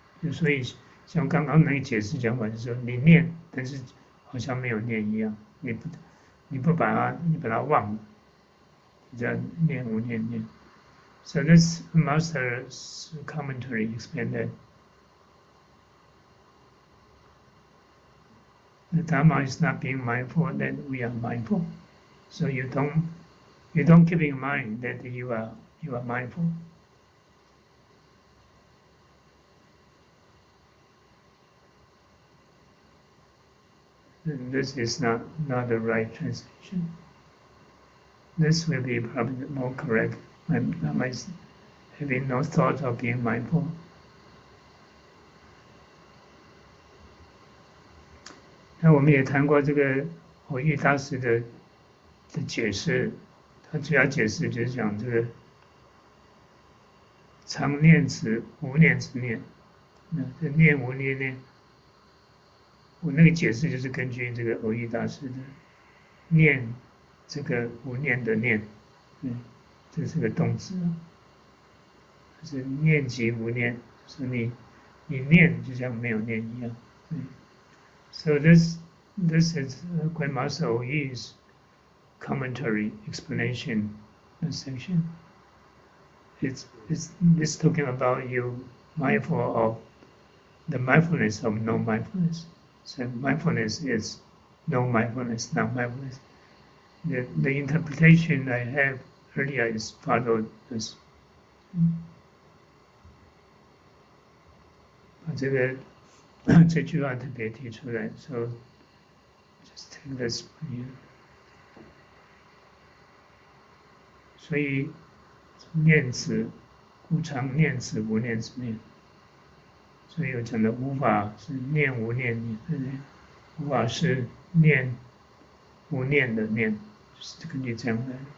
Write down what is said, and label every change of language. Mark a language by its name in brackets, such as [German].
[Chinese] 所以像刚刚那个解释讲法就是说，你念，但是好像没有念一样，你把它忘了，这样念无念念。 [English] So this master's commentary explained that the Dharma is not being mindful that we are mindful. So you don't keep in mind that you are mindful. And this is not the right translation. This will be probably more correct. Dharma is having no thought of being mindful. [Chinese] 那我们也谈过这个偶遇大师的解释，他主要解释就是讲这个常念之无念之念，那这念无念念，我那个解释就是根据这个偶遇大师的念，这个无念的念，这是个动词，就是念即无念，就是你念就像没有念一样。 [English] So this is Grandmaster Oyi's commentary explanation section. It's talking about you mindful of the mindfulness of no mindfulness. So mindfulness is no mindfulness, not mindfulness. The interpretation I have earlier is followed this. [Chinese] 把这句话特别提出来 [English] ，so just take this from you. [Chinese] 所以念此，故常念此，无念之念。所以有讲的无法是念无念念，对不对？无法是念无念的念，就是根据这样来。